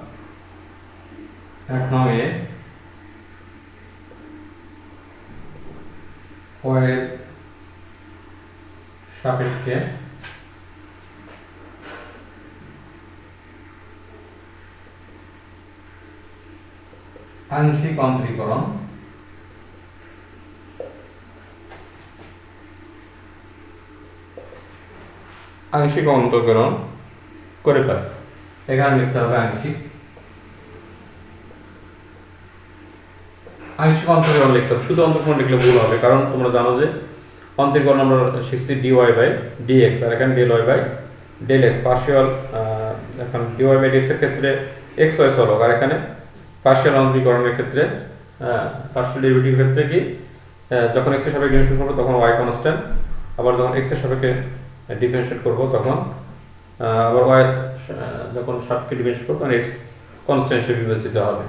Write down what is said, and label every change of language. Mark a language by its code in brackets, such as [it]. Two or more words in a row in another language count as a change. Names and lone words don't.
[bn] ১ নং-এ y এর সাপেক্ষে আংশিক অন্তরীকরণ করে পাই। এখানে লিখতে হবে আংশিক অন্তরীকরণ লিখতে হবে। শুধু অন্তরীকরণ লিখলে ভুল হবে, কারণ তোমরা জানো যে অন্তরীকরণ আমরা শিখছি [en] dy by dx, [bn] আর এখানে [en] del y by del x [bn] পার্শিয়াল। এখন [en] dy by dx [bn] এর ক্ষেত্রে x y চলক, আর এখানে পার্শিয়াল অন্তরীকরণের ক্ষেত্রে [en] partial derivative [bn] ক্ষেত্রে কি যখন x এর সাপেক্ষে ডিফারেন্সিয়েট করব তখন y কনস্ট্যান্ট, আবার যখন x এর সাপেক্ষে ডিফারেন্সিয়েট করব তখন আবার y যখন সাপেক্ষে ডিফারেন্সিয়েট করব তখন x কনস্ট্যান্ট হিসেবে বিবেচিত হবে।